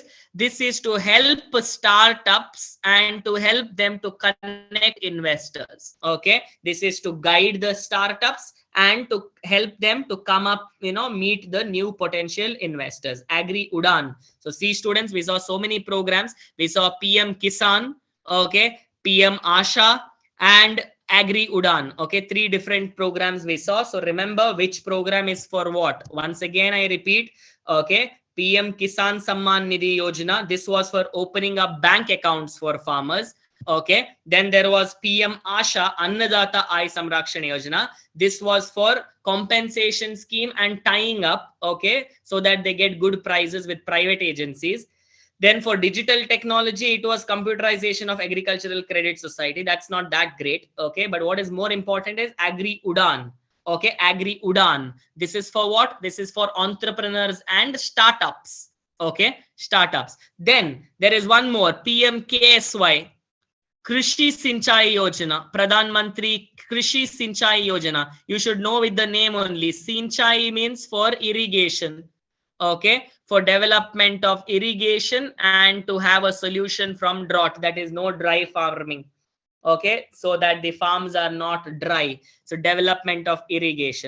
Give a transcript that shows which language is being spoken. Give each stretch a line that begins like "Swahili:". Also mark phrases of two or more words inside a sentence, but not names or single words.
English: This is to help startups and to help them to connect investors. Okay, this is to guide the startups and to help them to come up, meet the new potential investors. Agri Udan. So see, students, we saw so many programs. We saw PM Kisan, okay, PM Asha, and Agri Udan. Okay, 3 different programs we saw. So remember which program is for what. Once again, I repeat. Okay, PM Kisan Samman Nidhi Yojana. This was for opening up bank accounts for farmers. Okay, then there was PM Asha Annadata Ay Samrakshan Yojana. This was for compensation scheme and tying up, okay, so that they get good prices with private agencies. Then for digital technology, it was computerization of agricultural credit society. That's not that great, okay, but what is more important is Agri Udan. Okay, Agri Udan. This is for what? This is for entrepreneurs and startups. Okay, startups. Then there is one more, PMKSY, Krishi Sinchai Yojana, Pradhan Mantri Krishi Sinchai Yojana. You should know with the name only. Sinchai means for irrigation. Okay, for development of irrigation and to have a solution from drought, that is no dry farming. Okay, so that the farms are not dry. So development of irrigation.